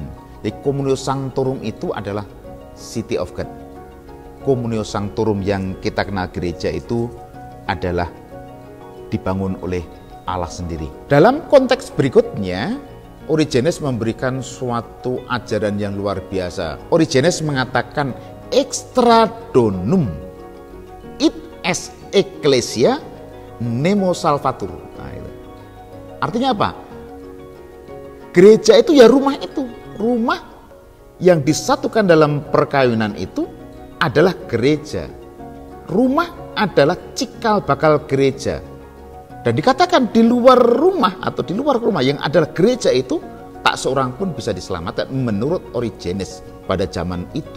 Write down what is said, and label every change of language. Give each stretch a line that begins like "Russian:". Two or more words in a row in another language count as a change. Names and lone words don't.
Indonesian: Jadi
Latin: Communio Sanctorum
Indonesian: itu adalah
English: City of God.
Latin: Communio Sanctorum
Indonesian: yang kita kenal gereja itu adalah dibangun oleh Allah sendiri. Dalam konteks berikutnya, Origenes memberikan suatu ajaran yang luar biasa. Origenes mengatakan
Latin: extra donum id est ecclesia nemo salvatur.
Indonesian: Nah, itu. Artinya apa? Gereja itu ya rumah itu. Rumah yang disatukan dalam perkawinan itu adalah gereja. Rumah adalah cikal bakal gereja. Dan dikatakan di luar rumah atau di luar rumah yang adalah gereja itu, tak seorang pun bisa diselamatkan menurut Origenes pada zaman itu.